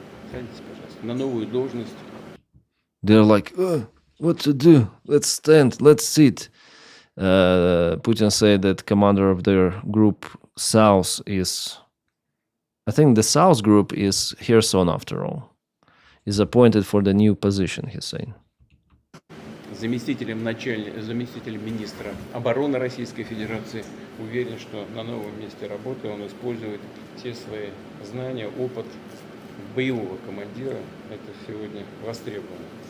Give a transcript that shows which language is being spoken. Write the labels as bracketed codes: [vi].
[ru] Садитесь, пожалуйста, на новую должность. [en] They're like, what to do? Let's stand, let's sit. Putin said that commander of their group South is, I think the South group is Kherson after all, is appointed for the new position, he's saying. [ru] Заместителем министра обороны Российской Федерации, уверен, что на новом месте работы он использует все свои знания, опыт боевого командира. Это сегодня востребовано.